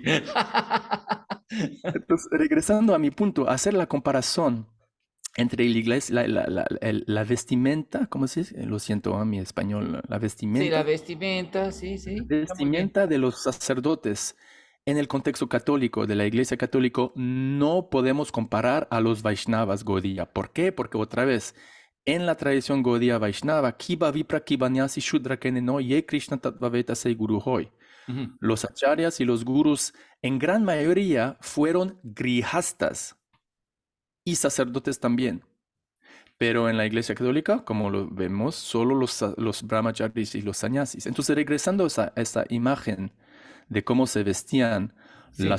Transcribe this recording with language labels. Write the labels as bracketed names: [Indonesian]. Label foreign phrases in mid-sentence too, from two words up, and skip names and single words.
[Spanish] Entonces, regresando a mi punto, hacer la comparación entre la iglesia, la vestimenta, ¿cómo se dice? Lo siento, a mi español, la Sí, la vestimenta, vestimenta, sí, la sí, está muy bien. vestimenta de los sacerdotes en el contexto católico, de la iglesia católica, no podemos comparar a los Vaishnavas Gaudiya. ¿Por qué? Porque otra vez, en la tradición Gaudiya Vaishnava, [Bangla] কিবা বিপ্র কিবান্যাসী শূদ্র কেনেনো যে কৃষ্ণ তত্ত্ববেতা সে গুরু হয়. Ujú. [Spanish] Los acharyas y los gurus en gran mayoría fueron grihastas y sacerdotes también. Pero en la Iglesia Católica, como lo vemos, solo los brahmacharis y los sannyasis. Entonces, regresando a esa imagen de cómo se vestían las